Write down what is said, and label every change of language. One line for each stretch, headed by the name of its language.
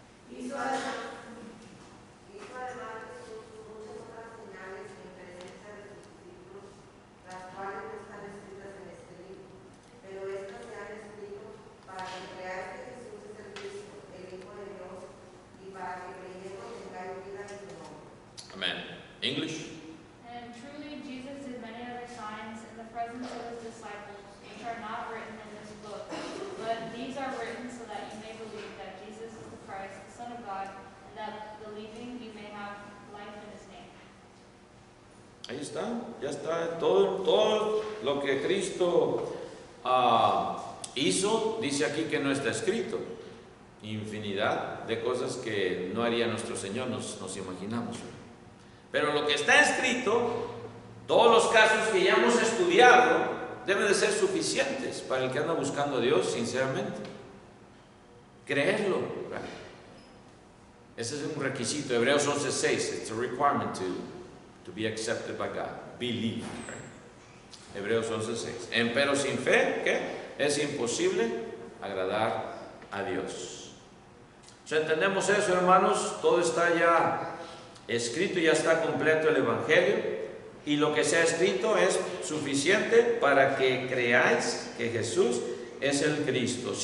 Spanish: Hizo además Jesús muchas otras señales en presencia de sus discípulos, las cuales no están escritas en este libro, pero estas se han escrito para que creáis que Jesús es el Cristo, el Hijo de Dios, y para que creyendo tengáis vida en su nombre.
English: Amen. English. And truly Jesus did many other signs in the presence of his disciples, which are not written in this book, but these are written so that you may believe that Jesus is the Christ, the Son of God, and that believing you may have life in his name.
Spanish: Ahí está, ya está. Todo lo que Cristo hizo, dice aquí que no está escrito. Infinidad de cosas que no haría nuestro Señor, nos imaginamos. Pero lo que está escrito, todos los casos que ya hemos estudiado, deben de ser suficientes para el que anda buscando a Dios sinceramente. Creerlo, ¿verdad? Ese es un requisito.
English: Hebreos 11:6, it's a requirement to be accepted by God. Believe, right?
Spanish: Hebreos 11:6. Pero sin fe, ¿qué? Es imposible agradar a Dios. Entendemos eso, hermanos. Todo está ya escrito, ya está completo el Evangelio, y lo que se ha escrito es suficiente para que creáis que Jesús es el Cristo.